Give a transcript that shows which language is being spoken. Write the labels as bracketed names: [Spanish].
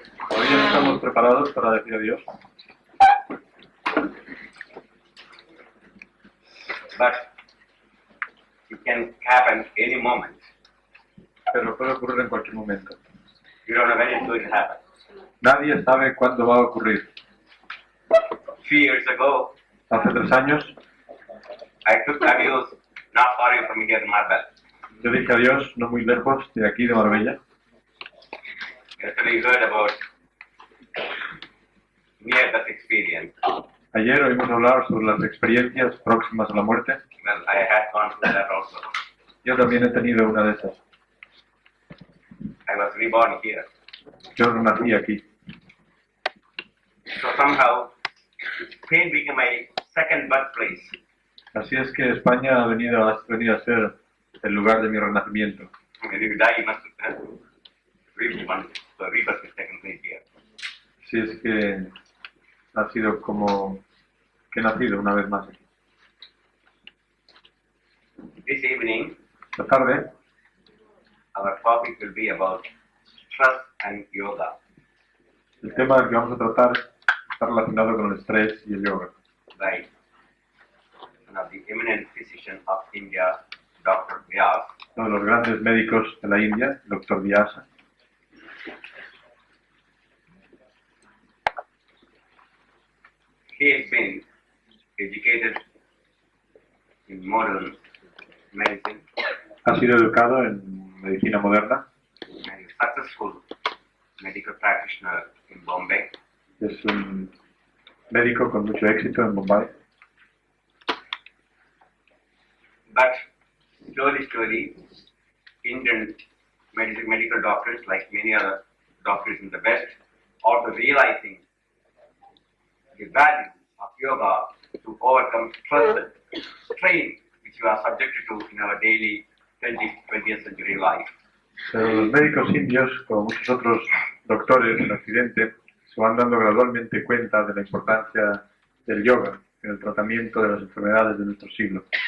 [Spanish] hoy estamos preparados para decir adiós, [English] but it can happen any moment. [Spanish] pero puede ocurrir en cualquier momento. [English] You don't know when it's going to happen. [Spanish] Nadie sabe cuándo va a ocurrir. [English] 3 years ago, [Spanish] Hace 3 años, [English] I took adios not far away from here in Marbella. [Spanish] yo dije adiós no muy lejos de aquí, de Marbella. [English] Yesterday you heard about near-death experience. [Spanish] Ayer oímos hablar sobre las experiencias próximas a la muerte. [English] Well, I had gone through that also. [Spanish] Yo también he tenido una de esas. [English] I was reborn here. [Spanish] Yo no nací aquí. [English] So somehow, Spain became my second birthplace. [Spanish] Así es que España ha venido a ser el lugar de mi renacimiento. [English] When you die, you must rebirth. So rebirth is taken place here. [Spanish] Así es que ha sido como que he nacido una vez más aquí. [English] This evening, [Spanish] Esta tarde [English] our topic will be about stress and yoga. [Spanish] El tema del que vamos a tratar está relacionado con el estrés y el yoga. [English] By one of the eminent physicians of India, Dr. Vyas. [Spanish] Uno de los grandes médicos de la India, el Dr. Vyasa. [English] He has been educated in modern medicine [Spanish] Ha sido educado en medicina moderna. [English] and is a successful medical practitioner in Bombay. [Spanish] Es un médico con mucho éxito en Bombay. [English] But slowly, Indian medical doctors, like many other doctors in the West, also realizing the value of yoga to overcome stress and strain which we are subjected to in our daily 20th century life. [Spanish] Pero los médicos indios, como muchos otros doctores en Occidente, se van dando gradualmente cuenta de la importancia del yoga en el tratamiento de las enfermedades de nuestro siglo.